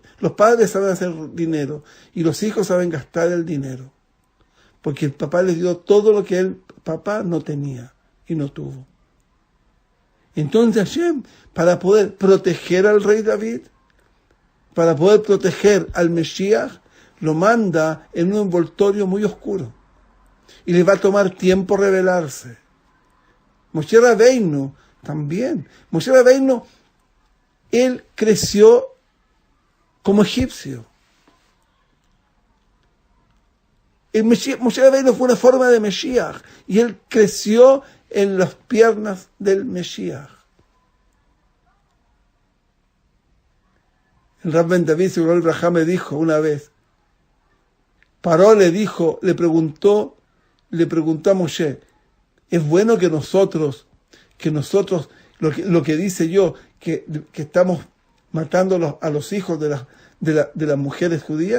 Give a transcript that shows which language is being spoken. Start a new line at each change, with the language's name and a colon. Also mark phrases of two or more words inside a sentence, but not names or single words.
Spanish: Los padres saben hacer dinero y los hijos saben gastar el dinero, porque el papá les dio todo lo que el papá no tenía y no tuvo. Entonces Hashem, para poder proteger al rey David, para poder proteger al Mesías, lo manda en un envoltorio muy oscuro y le va a tomar tiempo revelarse. Moshe Rabbeinu también. Moshe Rabbeinu, él creció como egipcio. Moshe Rabbeinu fue una forma de Mesías y él creció en las piernas del Mesías. El Rab Ben David
Hebrew: זכרונו לברכה
Spanish: me dijo una vez, Paró le preguntó a Moshe, ¿es bueno que nosotros, lo que dice yo, que estamos matando a los hijos de las mujeres judías?